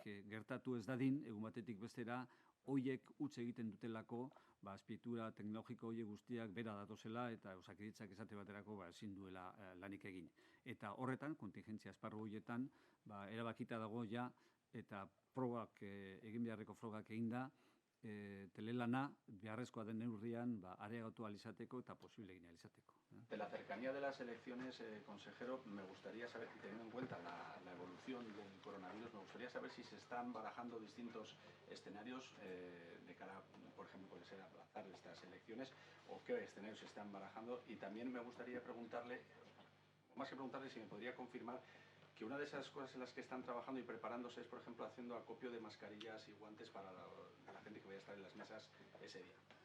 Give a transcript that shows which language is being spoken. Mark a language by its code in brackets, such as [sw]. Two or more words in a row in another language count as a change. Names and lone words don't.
[eu] Gertatu ez dadin, egun batetik bestera, hoiek utz egiten dutelako, azpiegitura teknologiko hoiek guztiak bera datozela eta Osakidetzak esate baterako ezin duela lanik egin. Eta horretan, kontingentzia esparru horietan, erabakita dago ja, eta probak, egin beharreko frogak eginda, telelana beharrezkoa den neurrian areagotu ahal izateko eta posible egin ahal izateko. [es] De la cercanía de las elecciones, consejero, me gustaría saber, y teniendo en cuenta la evolución del coronavirus, me gustaría saber si se están barajando distintos escenarios de cara, por ejemplo, puede ser aplazar estas elecciones, o qué escenarios se están barajando. Y también me gustaría preguntarle, más que preguntarle, si me podría confirmar que una de esas cosas en las que están trabajando y preparándose es, por ejemplo, haciendo acopio de mascarillas y guantes para la gente que vaya a estar en las mesas ese día.